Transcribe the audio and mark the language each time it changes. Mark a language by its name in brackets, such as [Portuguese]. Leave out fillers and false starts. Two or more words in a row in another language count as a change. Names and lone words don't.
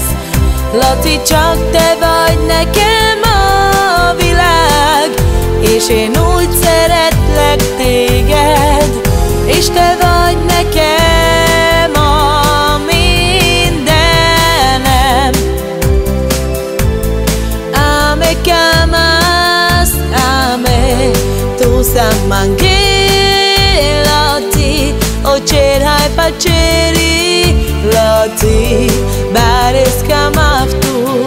[Hungarian] Laci, csak te vagy nekem a világ, és én úgy szeretlek téged, és te vagy nekem a mindenem. [Romany] Ame camas, ame tu samange Laci, o cerhai paceri Laci, bares camaftu.